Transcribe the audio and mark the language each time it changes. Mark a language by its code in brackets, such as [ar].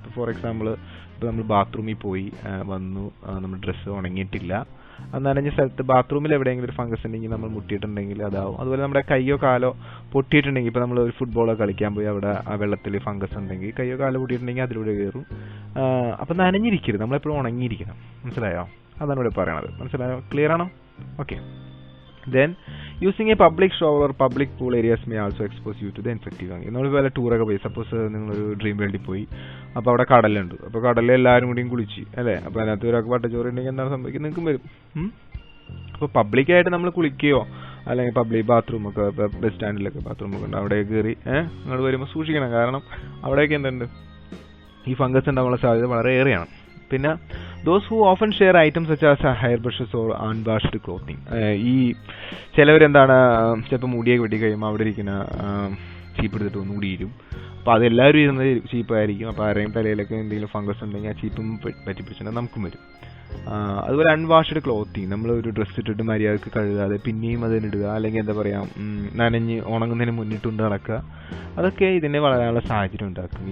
[ml] ഇപ്പോൾ for example, ഇപ്പോൾ നമ്മൾ ബാത്റൂമിൽ പോയി വന്നു, നമ്മൾ ഡ്രസ്സ് ഉണങ്ങിയിട്ടില്ല, അത് നനഞ്ഞ സ്ഥലത്ത് ബാത്റൂമിൽ എവിടെയെങ്കിലും ഒരു ഫംഗസ് ഉണ്ടെങ്കിൽ നമ്മൾ മുട്ടിയിട്ടുണ്ടെങ്കിൽ അതാവും. അതുപോലെ നമ്മുടെ കയ്യോ കാലോ പൊട്ടിയിട്ടുണ്ടെങ്കിൽ, ഇപ്പോൾ നമ്മൾ ഒരു ഫുട്ബോളോ കളിക്കാൻ പോയി അവിടെ ആ വെള്ളത്തിൽ ഫംഗസ് ഉണ്ടെങ്കിൽ കയ്യോ കാലോ പൊട്ടിയിട്ടുണ്ടെങ്കിൽ അതിലൂടെ കയറും. അപ്പം നനഞ്ഞിരിക്കരുത്, നമ്മളെപ്പോഴും ഉണങ്ങിയിരിക്കണം. മനസ്സിലായോ? അതാണ് ഇവിടെ പറയണത്. മനസ്സിലായോ? ക്ലിയർ ആണോ? Okay. [en] Then using a public shower or public pool areas may also expose you to the infective fungi. [ml] നമ്മൾ വല്ല ടൂറൊക്കെ പോയി, സപ്പോസ് നിങ്ങളൊരു ഡ്രീം വേൾഡിൽ പോയി, അപ്പോൾ അവിടെ കടലുണ്ട്, അപ്പോൾ കടലിൽ എല്ലാവരും കൂടിയും കുളിച്ച് അല്ലേ, അപ്പോൾ അതിനകത്ത് ഒരാൾക്ക് വട്ടച്ചോറ് ഉണ്ടെങ്കിൽ എന്താണ് സംഭവിക്കുന്നത്? നിങ്ങൾക്കും വരും. അപ്പോൾ പബ്ലിക്കായിട്ട് നമ്മൾ കുളിക്കുകയോ അല്ലെങ്കിൽ പബ്ലിക് ബാത്റൂമൊക്കെ, ബസ് സ്റ്റാൻഡിലൊക്കെ ബാത്റൂമൊക്കെ ഉണ്ട്, അവിടെ കയറി നിങ്ങൾ വരുമ്പോൾ സൂക്ഷിക്കണം. കാരണം അവിടെയൊക്കെ എന്തുണ്ട്, ഈ ഫംഗസ് ഉണ്ടാകാനുള്ള സാധ്യത വളരെ ഏറെയാണ്. പിന്നെ [en] those who often share items such as hair brushes or unwashed clothing. [ml] ഈ ചിലവരെന്താണ്, ചിലപ്പോൾ മുടിയൊക്കെ വെട്ടി കഴിയുമ്പോൾ അവിടെ ഇരിക്കുന്ന ചീപ്പ് എടുത്തിട്ട് ഒന്ന് മുടിയിരും. അപ്പോൾ അതെല്ലാവരും ഇരുന്നത് ചീപ്പായിരിക്കും. അപ്പോൾ ആരെയും തലയിലൊക്കെ എന്തെങ്കിലും ഫംഗസ് ഉണ്ടെങ്കിൽ ആ ചീപ്പും പറ്റിപ്പിടിച്ചിട്ടുണ്ടെങ്കിൽ നമുക്കും വരും. അതുപോലെ അൺവാഷ്ഡ് ക്ലോത്തിങ്, നമ്മൾ ഒരു ഡ്രസ്സ് ഇട്ടിട്ട് മര്യാദക്ക് കഴുകാതെ പിന്നെയും അതിനിടുക, അല്ലെങ്കിൽ എന്താ പറയുക, നനഞ്ഞ് ഉണങ്ങുന്നതിന് മുന്നിട്ടുണ്ട് നടക്കുക, അതൊക്കെ ഇതിനെ വളരാനുള്ള സാഹചര്യം ഉണ്ടാക്കും.